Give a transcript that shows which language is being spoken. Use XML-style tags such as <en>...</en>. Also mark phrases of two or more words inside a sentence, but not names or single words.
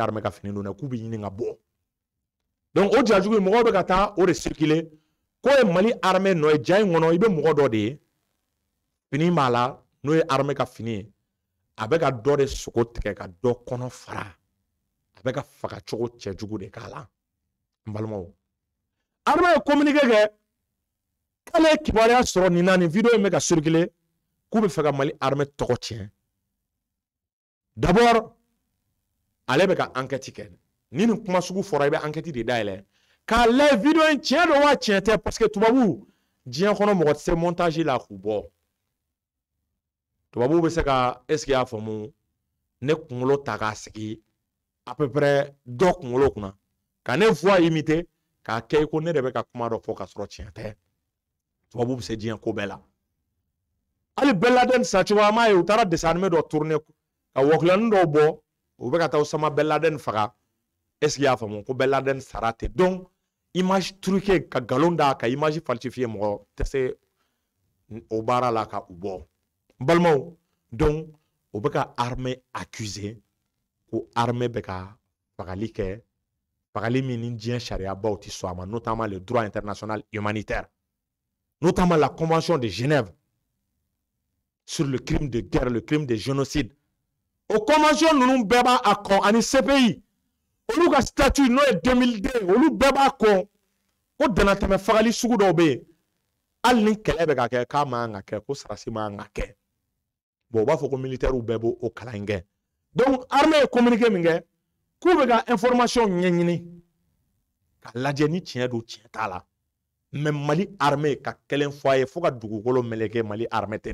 <bm>armée ka fini don dɛ k'u bɛ ɲini ka bɔ donc o jajugu in mɔgɔw bɛ ka taa o de circuler ko ye Mali armée no ye ja in kɔnɔ i bɛ mɔgɔ dɔ de ye fini b'a la n'o ye armée ka fini ye a bɛ ka dɔ de sogo tigɛ ka dɔ kɔnɔ fara a bɛ ka faga cogo cɛjugu de k'a la n balimaw armée ye communiqué kɛ k'ale ye kibaruya sɔrɔ nin na nin video in bɛ ka circuler k'u bɛ fɛ ka Mali armée tɔgɔ tiɲɛ d'abord ale bɛ ka enquête kɛ ni nin kuma sugu fɔra i bɛ enquête de dayɛlɛ k'a lajɛ video in tiɲɛ don wa tiɲɛ tɛ</bm> <fr>parce que</fr> <bm>tubabu diɲɛ kɔnɔ mɔgɔ tɛ se montage la k'u bɔ tubabu bɛ se ka</bm> <fr>est ce que</fr> <bm>y'a faamu ne kunkolo ta k'a sigi</bm> <fr>à peu près</fr> <bm>dɔ kunkolo kunna ka ne voix imiter k'a kɛ i ko ne de bɛ ka kuma dɔ fɔ k'a sɔrɔ tiɲɛ tɛ tubabu bɛ se diɲɛ ko bɛɛ la hali Ben Laden sa cogoya m'a ye u taara</bm> <fr>dessin animé</fr> <bm>dɔ tourner ka wɔkulɔni dɔw bɔ u bɛ ka taa Osama Ben Laden faga</bm> <fr>est ce que</fr> <bm>y'a faamu ko Ben Laden sara ten donc</bm> <fr>image truquée</fr> <bm>ka galon da ka</bm> <fr>image falsifiée</fr> <bm>mɔgɔ tɛ se o baara la ka u bɔ n balimaw donc o bɛ ka armée accuser ko armée bɛ ka fagali kɛ fagali min ni diɲɛ sariyabaw tɛ sɔn a ma</bm> <fr>notamment le droit international humanitaire notamment la convention de Genève sur le crime de guerre le crime de génocide</fr> <bm>o convention ninnu bɛɛ b'a kɔn ani CPI olu ka statut n'o ye 2002 olu bɛɛ b'a kɔn ko danatɛmɛ fagali sugu dɔw bɛ yen hali ni kɛlɛ bɛ ka kɛ k'a man kan ka kɛ ko sarasi man kan ka kɛ bon u b'a fɔ ko militaires bɛɛ b'o kalan in kɛ donc armée ye communiqué min kɛ k'u bɛ ka information ɲɛɲini ka lajɛ ni tiɲɛ don tiɲɛ t'a la mais Mali armée ka kelen fɔ a ye fo ka dugukolo meleke Mali armée tɛ</bm>